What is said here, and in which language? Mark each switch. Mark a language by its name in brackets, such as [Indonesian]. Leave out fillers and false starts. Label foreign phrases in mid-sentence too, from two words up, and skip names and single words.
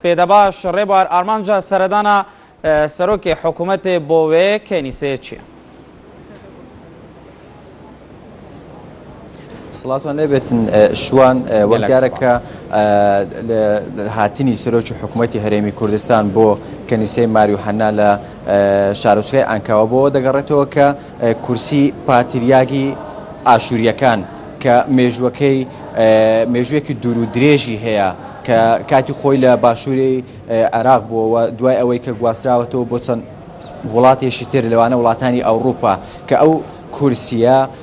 [Kurdish] پیدباش ریبار آرمانجا سردانا سروک حکومت بوه کنیسه چیه؟ [Central Kurdish] سڵاتوان لێبێتن شوان وەکارەکە هاتنی سەرۆکی حکوومەتی هەرێمی کوردستان بۆ کەنیسەی ماریوحەنا لە شارۆچکەی ئەنکاوە بۆ دەگەڕێتەوە کە کورسی پاتریاگی ئاشووریەکان کە مێژوویەکی دوور و درێژی هەیە کە کاتی خۆی لە باشووری عێراق بووەوە دوای ئەوەی کە گواستراوەتەوە بۆ چەند وڵاتێکی تر لەوانە وڵاتانی ئەوروپا کە ئەو کورسیە